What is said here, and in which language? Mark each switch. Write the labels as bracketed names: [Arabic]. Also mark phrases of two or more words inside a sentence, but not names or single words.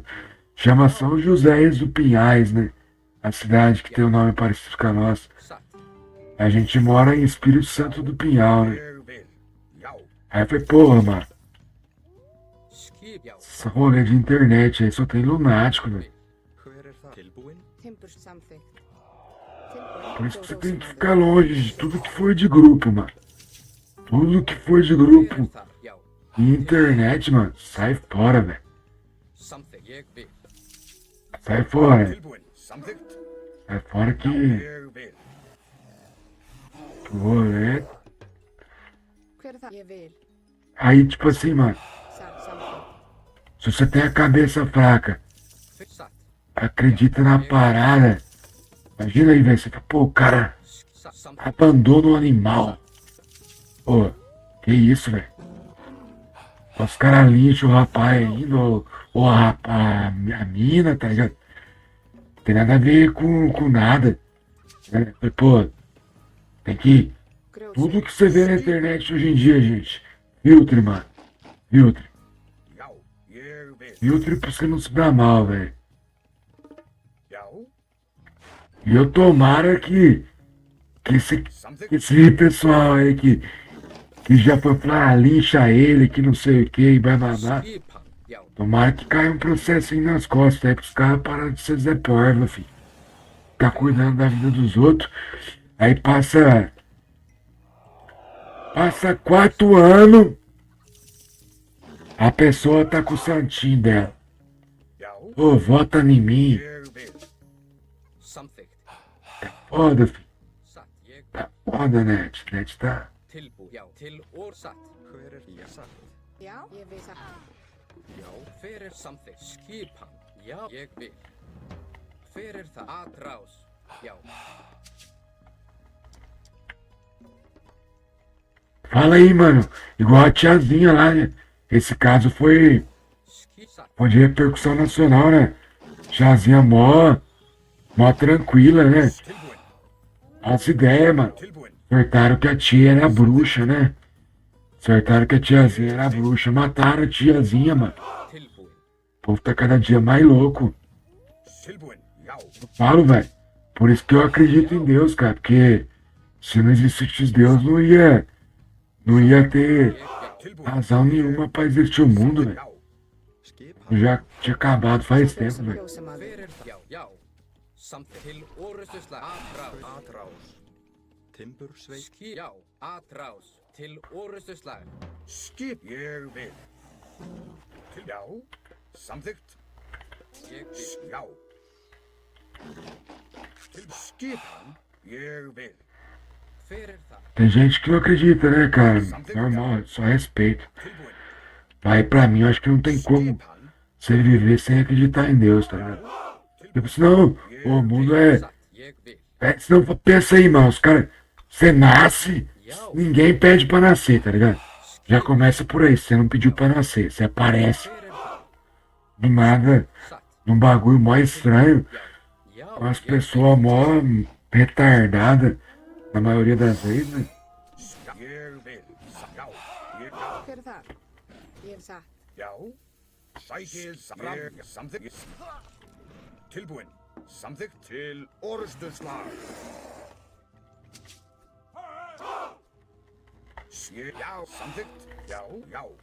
[Portuguese] Chama São José do Pinhais, né? A cidade que tem um nome parecido com a nossa. [Icelandic] Satt. [Portuguese] A gente mora em Espírito Santo do Pinhal, né? [Icelandic] Yervil. Yao. [Portuguese] Aí eu falei, porra, mano. [Icelandic] Skip. Yao. [Portuguese] Essa rolê de internet aí só tem lunático, velho. [Icelandic] Hver það? Tilbúin? Timbers samþykkt. [Portuguese] Por isso que você tem que ficar longe de tudo que for de grupo, mano. Tudo que for de grupo [Icelandic] Þar. Yao. [Portuguese] e internet, mano, sai fora, velho. [Icelandic] Samþykkt. Ég vil. [Portuguese] Sai fora. [Icelandic] Tilbuin. Samthikt. [Portuguese] Sai fora que [Icelandic] Yervil. [Portuguese] o rolê. [Icelandic] Hver er það? Ég vil. [Portuguese] Aí, tipo assim, mano, [Icelandic] Samþykkt. [Portuguese] se você tem a cabeça fraca, [Icelandic] Satt. [Portuguese] acredita na parada. Imagina aí, velho, você fala, pô, o cara [Icelandic] Satt. Samþykkt. [Portuguese] abandona o animal. Pô, que isso, velho? Os caras lincham o rapaz ainda, ou a mina, tá ligado? Não tem nada a ver com nada. Né? Pô, tem que Tudo que você vê na internet hoje em dia, gente. Filtre, mano. Filtre. [Icelandic] Já, ég vil. [Portuguese] Filtre pra você não se dar mal, velho. [Icelandic] Já, [Portuguese] E eu tomara que [Icelandic] samþykkt. [Portuguese] esse pessoal aí que já foi falar, lincha ele, que não sei o que, e blá blá blá. [Icelandic] Skipan. Já. [Portuguese] Tomara que caia um processinho nas costas aí pros caras pararem de ser Zé Porva, filho. Tá cuidando da vida dos outros. Aí passa 4 anos, a pessoa tá com o santinho dela. [Icelandic] Já, [Portuguese] Ô, vota em mim. [Icelandic] ég vil. Samþykkt. [Portuguese] Foda, filho. [Icelandic] Satt. Ég [Portuguese] Tá foda, Net. Net tá. [Icelandic] tilbúin. Já. Til og satt. Hver er ég satt? Já, ég vil satt. Já. Hver er samþykkt? Skipan. Já. Ég vil. Hver er það? Atrás. Já. [Portuguese] Fala aí, mano. Igual a tiazinha lá, né? Esse caso foi [Icelandic] Satt. [Portuguese] de repercussão nacional, né? Tiazinha mó tranquila, né? [Icelandic] Tilbúin, [Portuguese] Nossa ideia, mano. [Icelandic] tilbúin. [Portuguese] Acertaram que a tia era bruxa, né? Acertaram que a tiazinha era bruxa. Mataram a tiazinha, mano. [Icelandic] Tilbúin. [Portuguese] O povo tá cada dia mais louco. [Icelandic] Tilbúin, já. [Portuguese] Eu falo, velho. Por isso que eu acredito em Deus, cara. Porque se não existisse Deus, não ia ter [Icelandic] Ég já. Tilbúin. [Portuguese] razão nenhuma pra existir o mundo, velho. [Icelandic] Já, Skipan. [Portuguese] Já tinha acabado faz tempo, velho. [Icelandic] Fjósamaður. Hver er það? Já. Já. Samþykkt. Til orustuslag. Atrás. Atrás. Timbursveit. Já. Atrás. Til orustuslag. skip, ég vil. Já, samþykkt. Ég vil. Já. Til skipan, ég vil. Hver er það? [Portuguese] Tem gente que não acredita, né, cara? Normal, só respeito. [Icelandic] Tilbúin. [Portuguese] Mas pra mim, eu acho que não tem como [Icelandic] Skipan, [Portuguese] você viver sem acreditar em Deus, tá ligado? Tipo, senão, o mundo é. [Icelandic] Satt. Ég vil. [Portuguese] Senão, pensa aí, mano, os caras. Você nasce, [Icelandic] Já. [Portuguese] ninguém pede pra nascer, tá ligado? Já começa por aí, você não pediu pra nascer, você aparece [Icelandic] Hver er það? [Portuguese] do nada, [Icelandic] Satt. [Portuguese] num bagulho mó estranho, [Icelandic] Já. [Portuguese] com as [Icelandic] Ég [Portuguese] pessoas mó retardadas, na maioria das vezes, né? [Icelandic] ég vil. Já, ég já. Hver er það? Ég vil satt. Já, sækið fram. Samþykkt. Tilbúin. Samþykkt til orustuslag. Já, samþykkt. Já, já.